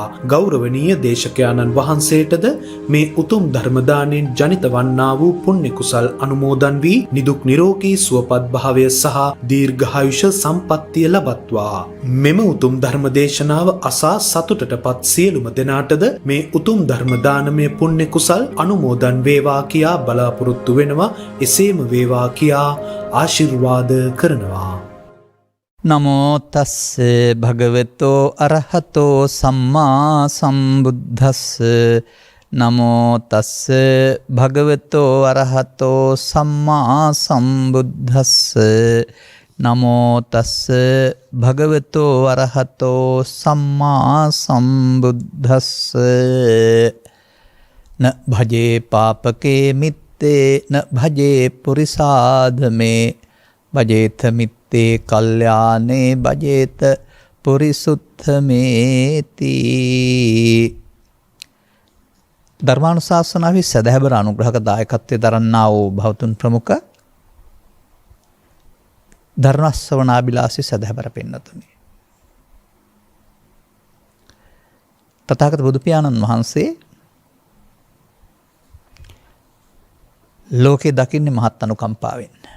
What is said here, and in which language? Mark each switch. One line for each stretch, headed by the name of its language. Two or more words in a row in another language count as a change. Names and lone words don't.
Sinhala: ගෞරවනීය දේශකයාණන් වහන්සේටද මේ උතුම් ධර්ම දාණයෙන් ජනිත වන්නා වූ පුණ්‍ය කුසල් අනුමෝදන් වී නිදුක් නිරෝගී සුවපත් භාවය සහ දීර්ඝායුෂ සම්පන්නිය ලබත්වා. මෙම උතුම් ධර්ම දේශනාව අසා සතුටටපත් සියලුම දෙනාටද මේ උතුම් ධර්ම දානමය පුණ්‍ය කුසල් අනුමෝදන් වේවා කියා බලාපොරොත්තු වෙනවා. එසේම වේවා කියා ආශිර්වාද කරනවා.
Pali: නමෝ තස්ස භගවතෝ අරහතෝ සම්මා සම්බුද්දස්ස. නමෝ තස්ස භගවතෝ අරහතෝ සම්මා සම්බුද්දස්ස. නමෝ තස්ස භගවතෝ අරහතෝ සම්මා සම්බුද්දස්ස. න භජේ පාපකේ මිත්තේ න භජේ පුරිසාදමේ භජේත මිත්තේ කල්යානේ භජේත පුරිසුත්තමේති.
Sinhala: ධර්මානුශාසනාවේ සදහැබර අනුග්‍රහක දායකත්වයේ දරන්නා වූ භවතුන් ප්‍රමුඛ ධර්මශ්‍රවණාබිලාසී සදහැබර පින්නතුනි. තථාගත බුදු පියාණන් වහන්සේ ලෝකේ දකින්නේ මහත් අනුකම්පාවෙන්.